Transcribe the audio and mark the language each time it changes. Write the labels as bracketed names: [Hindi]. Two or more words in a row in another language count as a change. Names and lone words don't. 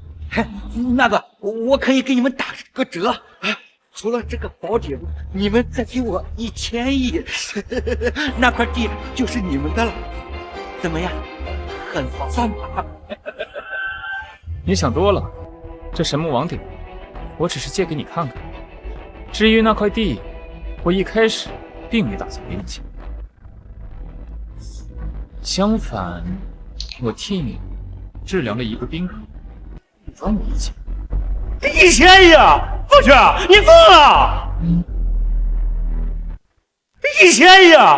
[Chinese] 那个，我可以给你们打个折，除了这个保底，你们再给我1000亿，那块地就是你们的了，怎么样？很划算吧？你想多了，这神木王鼎，我只是借给你看看。至于那塊地，我一開始並沒打算給你錢。相反，我替你治療了一個賓客，不賺我的錢。 1000億啊！方旭，你瘋了！1000億啊！